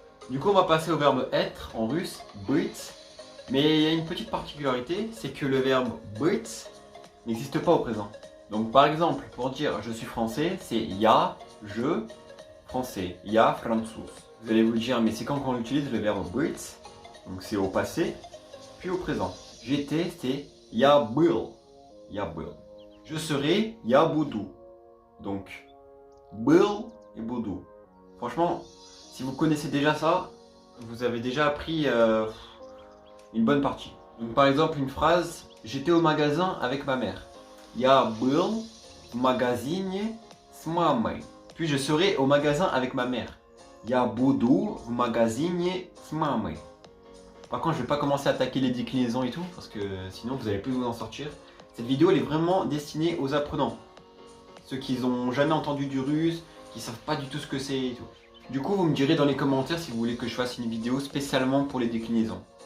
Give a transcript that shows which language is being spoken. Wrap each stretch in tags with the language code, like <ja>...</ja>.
<fr>Du coup, on va passer au verbe être en russe, быть. Mais il y a une petite particularité, c'est que le verbe быть n'existe pas au présent. Donc par exemple, pour dire je suis français, c'est я, je, français,</fr> <ru>я француз.</ru> <fr>Vous allez vous dire, mais c'est quand qu'on utilise le verbe быть? Donc c'est au passé, puis au présent. J'étais, c'est</fr> <ru>я был, я был.</ru> <fr>Je serai,</fr> <ru>я буду.</ru> <fr>Donc был et буду. Franchement, si vous connaissez déjà ça, vous avez déjà appris une bonne partie. Donc par exemple une phrase, j'étais au magasin avec ma mère.</fr> <ru>Я был в магазине с мамой.</ru> <fr>Puis je serai au magasin avec ma mère.</fr> <ru>Я буду в магазине с мамой.</ru> <fr>Par contre, je vais pas commencer à attaquer les déclinaisons et tout, parce que sinon vous allez plus vous en sortir. Cette vidéo elle est vraiment destinée aux apprenants. Ceux qui n'ont jamais entendu du russe, qui savent pas du tout ce que c'est et tout. Du coup, vous me direz dans les commentaires si vous voulez que je fasse une vidéo spécialement pour les déclinaisons.</fr>